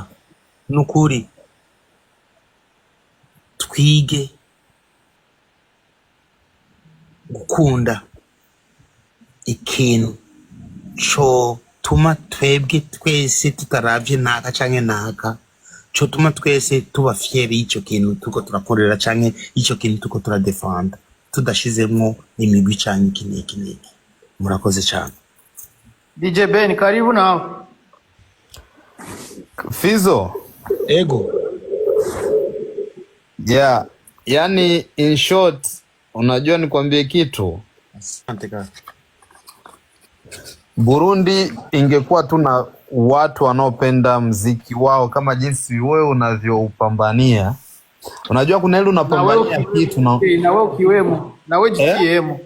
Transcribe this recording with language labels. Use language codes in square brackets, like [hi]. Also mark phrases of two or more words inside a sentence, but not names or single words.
[rn] Nukuri twige gukunda ikintu co tuma twebwe twese tutaravye naka canke naka, co tuma twese tuba fieri y'ico kintu tuko turakorera canke ico kintu tuko turadefanda, tudashizemwo imigwi canke iki. [rw] Murakoze cyane. [sw] DJ Ben, karibu nawe. Fizo. [rn] Ego. [en] Yeah, yani in short, [sw] unajua nikwambie kitu. Asante kaka. Burundi ingekuwa tu na watu wanaopenda mziki wao kama jinsi wewe unavyoupambania. Unajua kuna ile unapambania kitu na wewe ukiwemo, na wewe jikiemo.